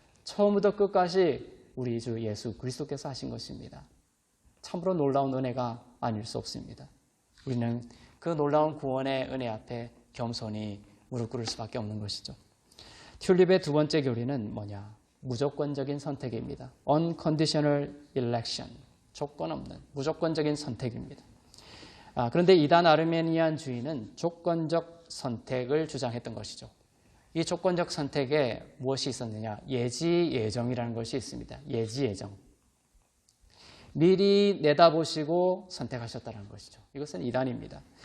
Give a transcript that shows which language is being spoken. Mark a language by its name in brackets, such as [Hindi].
[Korean] 처음부터 끝까지 우리 주 예수 그리스도께서 하신 것입니다. 참으로 놀라운 은혜가 아닐 수 없습니다. 우리는 그 놀라운 구원의 은혜 앞에 겸손히 무릎 꿇을 수밖에 없는 것이죠. 튤립의 두 번째 교리는 뭐냐? 무조건적인 선택입니다. [English] Unconditional election. [Korean] 조건 없는 무조건적인 선택입니다. 그런데 이단 아르메니안주의는 조건적 선택을 주장했던 것이죠. 이 조건적 선택에 무엇이 있었느냐? 예지 예정이라는 것이 있습니다. 예지 예정. 미리 내다보시고 선택하셨다는 것이죠. 이것은 이단입니다.